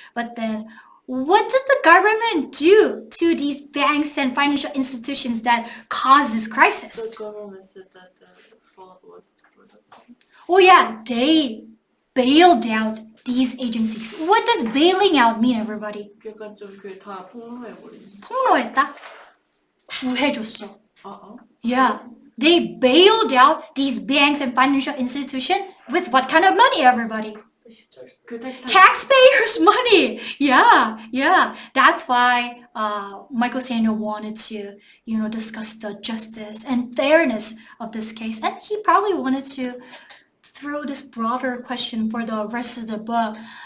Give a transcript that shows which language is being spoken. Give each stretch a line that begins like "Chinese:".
English: But then what does the government do to these banks and financial institutions that cause this crisis? The government said that the fault was for the. Oh yeah, they bailed out these agencies. What does bailing out mean, everybody?
Korean: 약간 좀 그 다 폭로해버리는. 폭로했다? 구해줬어. 어?
English: Yeah, they bailed out these banks and financial institutions with what kind of money, everybody? 그 Taxpayers' money. Yeah. That's why Michael Sandel wanted to, discuss the justice and fairness of this case, and he probably wanted to throw this broader question for the rest of the book.